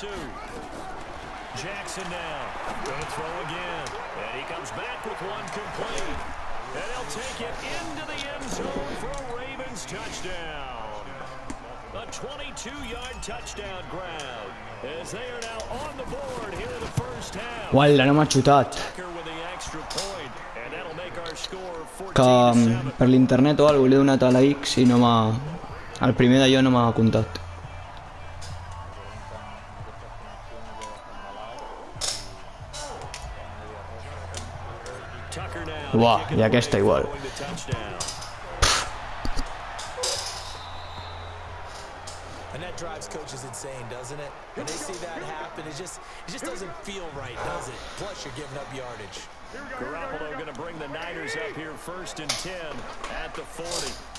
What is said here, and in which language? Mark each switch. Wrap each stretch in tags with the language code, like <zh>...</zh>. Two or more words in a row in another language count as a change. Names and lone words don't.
<en>Jackson now. Going to throw again. And he comes back with one complete. And he'll take it into the end zone for a Ravens touchdown. A 22-yard touchdown grab. As they are now on the board here in the first half.</en> <ca>Guarda, no m'ha xutat.</ca> <en>Tucker with the extra point. And that'll make our score</en> <ca>Que</ca> <en>14-7.</en> <ca>per l'internet o alguna cosa li he donat a la X i no m'ha... El primer d'allò no m'ha comptat. Uah, i aquesta igual.</ca> <en>And that drives coaches insane, doesn't it? When they see that happen, it just doesn't feel right, does it? Plus, you're giving up yardage. Garoppolo going to bring the Niners up here 1st and 10 at the 40.</en>